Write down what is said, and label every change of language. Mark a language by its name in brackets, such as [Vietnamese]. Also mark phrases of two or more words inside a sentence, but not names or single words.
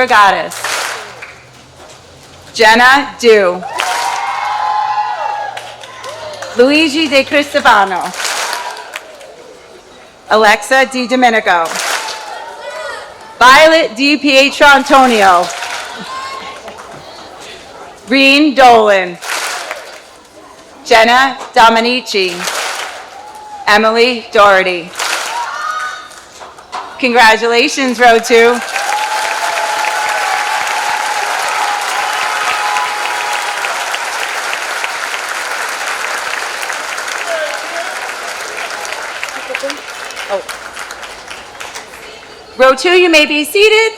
[English] Regatas, Jenna Du, Luigi De Cristofano, Alexa Di Domenico, Violet Di Pietro Antonio, Reen Dolan, Jenna Dominici, Emily Doherty. Congratulations, row two. Row two, you may be seated.